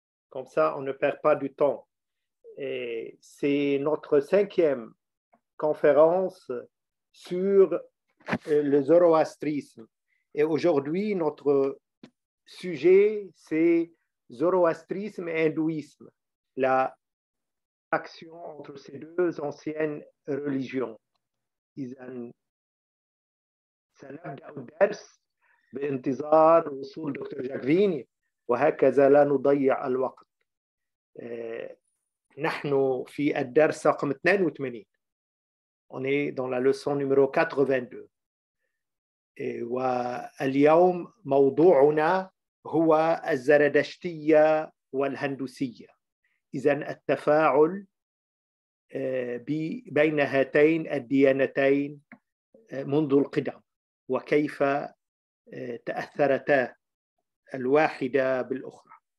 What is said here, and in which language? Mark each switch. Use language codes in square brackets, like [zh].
[fr] Comme ça, on ne perd pas du temps. Et c'est notre 5e conférence sur le zoroastrisme. Et aujourd'hui, notre sujet, c'est zoroastrisme et hindouisme, la action entre ces deux anciennes religions. [ar] سنبدأ الدرس بانتظار وصول دكتور جاك فيني وهكذا لا نضيع الوقت. نحن في الدرس رقم 82. [fr] On est dans la leçon numéro 82. [ar] واليوم موضوعنا هو الزردشتية والهندوسية. إذن التفاعل بين هاتين الديانتين منذ القدم وكيف تأثرتا الواحدة بالأخرى.